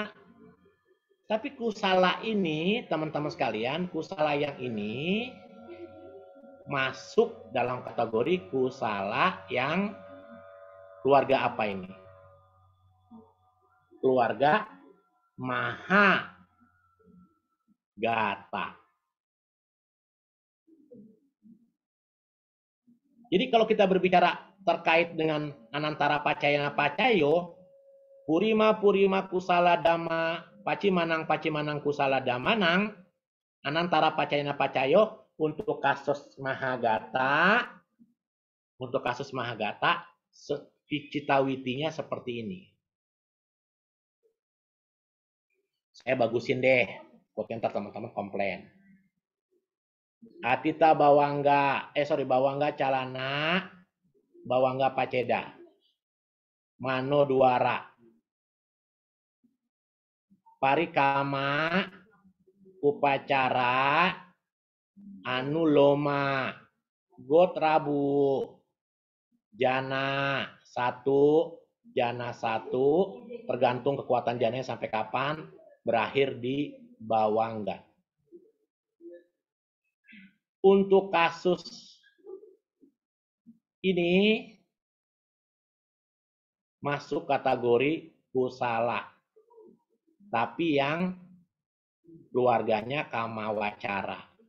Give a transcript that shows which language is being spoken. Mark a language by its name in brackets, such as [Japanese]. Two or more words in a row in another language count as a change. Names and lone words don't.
[Indonesian] Tapi Kusala ini, teman-teman sekalian, Kusala yang ini masuk dalam kategori Kusala yang keluarga apa ini? Keluarga Maha Gata. Jadi kalau kita berbicara terkait dengan [Pali] Anantara Pacayana Pacayo, Purima Kusala Dhamma Pacimanang Kusala Damanang, Anantara Pacayana Pacayo [Indonesian] untuk kasus Mahagata, citawitinya seperti ini. Saya bagusin deh, ntar teman-teman komplain. [Pali] Atita Bawangga Calana, Bawangga Paceda, Mano Duara, Parikama, Upacara, Anuloma, Gotrabu, [Indonesian] Jana 1, tergantung kekuatan jananya sampai kapan, berakhir di Bawangga. Untuk kasus ini masuk kategori Kusala, tapi yang keluarganya Kamawacara.